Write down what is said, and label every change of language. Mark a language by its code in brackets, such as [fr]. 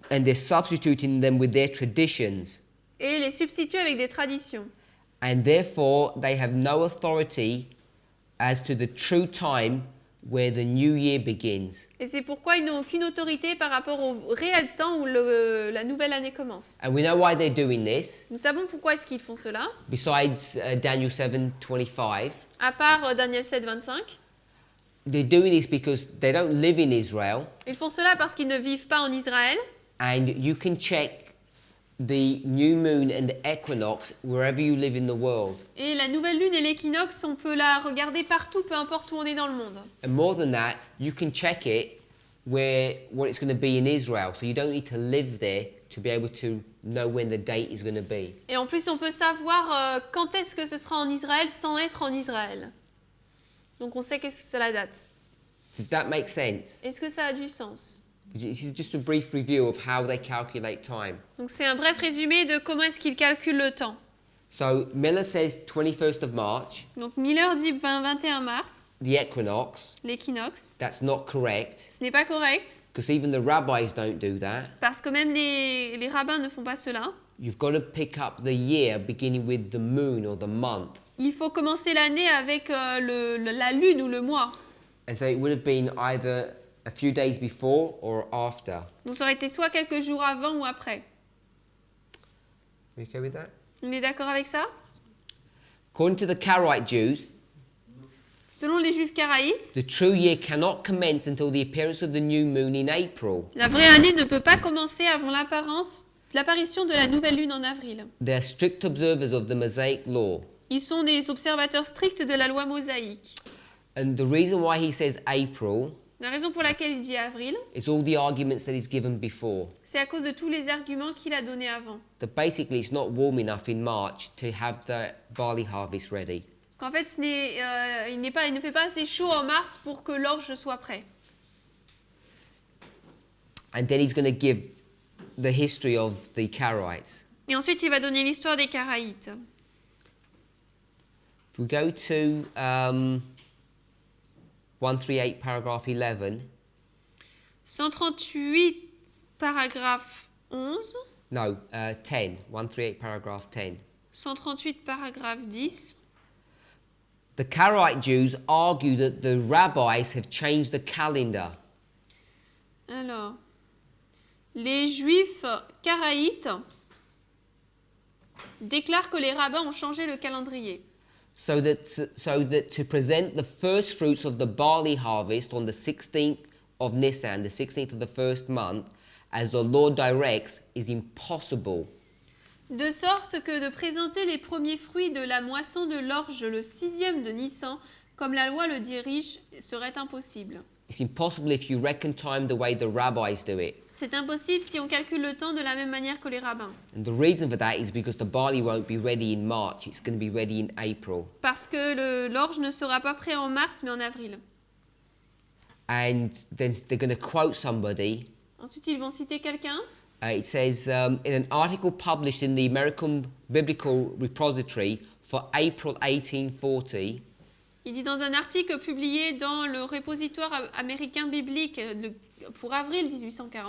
[en] and they're substituting them with their traditions. [fr] et les substituent avec des traditions. [en] And therefore, they have no authority as to the true time where the new year begins. [fr] Et c'est pourquoi ils n'ont aucune autorité par rapport au réel temps où la nouvelle année commence. [en] And we know why they're doing this, [fr] Nous savons pourquoi est-ce qu'ils font cela, [en] besides Daniel 7:25. [fr] à part Daniel 7, 25. [en] They're doing this because they don't live in Israel [fr] Ils font cela parce qu'ils ne vivent pas en Israël [en] And you can check the new moon and the equinox wherever you live in the world. [fr] Et la nouvelle lune et l'équinoxe, on peut la regarder partout, peu importe où on est dans le monde. [en] And more than that, you can check it what it's going to be in Israel. So you don't need to live there to be able to know when the date is going to be. [fr] Et en plus, on peut savoir quand est-ce que ce sera en Israël sans être en Israël. Donc on sait qu'est-ce que c'est la date. [en] Does that make sense? [fr] Est-ce que ça a du sens? [en] This is just a brief review of how they calculate time. [fr] Donc c'est un bref résumé de comment est-ce qu'ils calculent le temps. [en] So Miller says 21st of March, [fr] Donc Miller dit 21 mars, [en] the equinox. [fr] l'équinoxe. [en] That's not correct, [fr] Ce n'est pas correct, [en] because even the rabbis don't do that. [fr] parce que même les rabbins ne font pas cela. [en] You've got to pick up the year beginning with the moon or the month. [fr] Il faut commencer l'année avec la lune ou le mois. [en] And so it would have been either a few days before or after. [fr] Donc ça aurait été soit quelques jours avant ou après. [en] You okay with that? [fr] On est d'accord avec ça? [en] According to the Karaite Jews, [fr] Selon les juifs karaïtes, [en] the true year cannot commence until the appearance of the new moon in April. [fr] la vraie année ne peut pas commencer avant l'apparition de la nouvelle lune en avril. [en] They are strict observers of the Mosaic law. [fr] Ils sont des observateurs stricts de la loi mosaïque. [en] And the reason why he says April [fr] La raison pour laquelle il dit avril, [en] is all the arguments that he's given before. [fr] c'est à cause de tous les arguments qu'il a donnés avant. [en] That basically it's not warm enough in March to have the barley harvest ready. [fr] Qu'en fait, il ne fait pas assez chaud en mars pour que l'orge soit prêt. [en] And then he's going to give the history of the Karaites. [fr] Et ensuite, il va donner l'histoire des Karaïtes. [en] If we go to 138 paragraph 11. [fr] 138 paragraphe 11. [en] No, 10. 138 paragraph 10. [fr] 138 paragraphe 10. [en] The Karaite Jews argue that the rabbis have changed the calendar. [fr] Alors, les Juifs karaïtes déclarent que les rabbins ont changé le calendrier. [en] So that to present the first fruits of the barley harvest on the 16th of Nisan, the 16th of the first month, as the Lord directs, is impossible. [fr] De sorte que de présenter les premiers fruits de la moisson de l'orge le 6e de Nissan, comme la loi le dirige, serait impossible. [en] It's impossible if you reckon time the way the rabbis do it. [fr] C'est impossible si on calcule le temps de la même manière que les rabbins. [en] And the reason for that is because the barley won't be ready in March, it's going to be ready in April. [fr] Parce que l'orge ne sera pas prêt en mars, mais en avril. [en] And then they're going to quote somebody. [fr] Ensuite, ils vont citer quelqu'un. [en] It says, in an article published in the American Biblical Repository for April 1840, [fr] Il dit dans un article publié dans le répositoire américain biblique pour avril 1840,